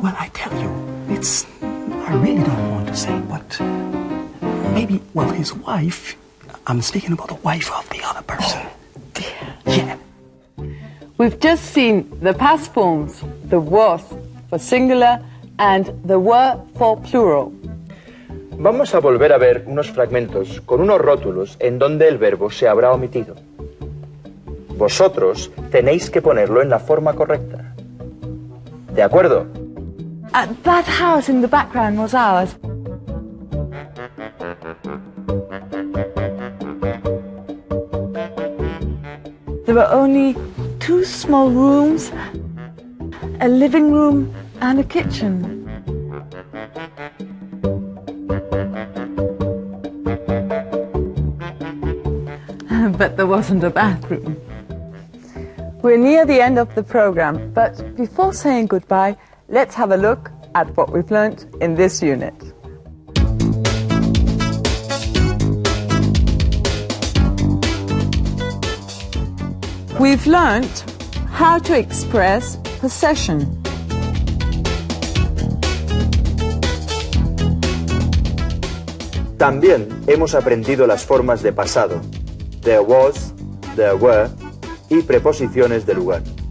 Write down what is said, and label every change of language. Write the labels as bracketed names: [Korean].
[English] Well, I tell you, I really don't want to say, but maybe, well, his wife, I'm speaking about the wife of the other person. Dear. Yeah. We've just seen the past forms, the was for singular and the were for plural. [Spanish] Vamos a volver a ver unos fragmentos con unos rótulos en donde el verbo se habrá omitido. Vosotros tenéis que ponerlo en la forma correcta. ¿De acuerdo? [English] That house in the background was ours. There were only 2 small rooms, a living room and a kitchen. But there wasn't a bathroom. We're near the end of the program, but before saying goodbye, let's have a look at what we've learnt in this unit. We've learnt how to express possession. [Spanish] También hemos aprendido las formas de pasado. [English] There was, there were [Spanish] y preposiciones de lugar.